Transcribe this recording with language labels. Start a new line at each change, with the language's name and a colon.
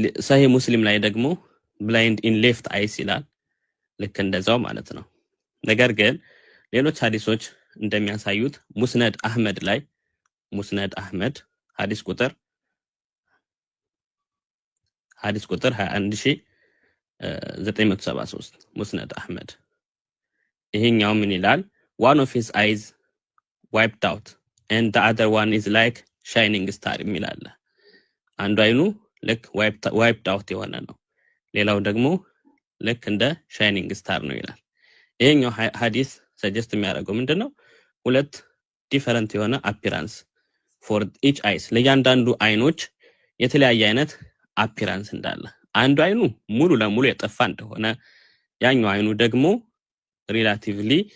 Amharic: ሰሂህ ሙስሊም ላይ ደግሞ ብላይንድ ኢን ሌፍት አይስ ይላል። ልክ እንደዛው ማለት ነው። ነገር ግን ሌሎች ሐዲሶች እንደሚያሳዩት ሙስነድ አህመድ ላይ ሙስነድ አህመድ ሐዲስ ቁጥር 21973 ሙስነድ አህመድ ይሄኛው ምን ይላል?
English: one of his eyes wiped out and the other one is like shining star
Amharic: ይላል። አንዱ አይኑ ልክ wiped out የሆነ ነው፣ ሌላው ደግሞ ልክ እንደ shining star ነው ይላል። ይሄኛው ሐዲስ ሰጀስት የሚያደርገው ምንድነው? ሁለት ዲፈረንት የሆነ አፒራንስ
English: for each eyes
Amharic: ለእያንዳንዱ አይኖች የተለያየ አይነት አፒራንስ እንዳለ፣ አንዱ አይኑ ሙሉ ለሙሉ የጠፋ እንደሆነ፣ ያኛው አይኑ ደግሞ ሪላቲቭሊ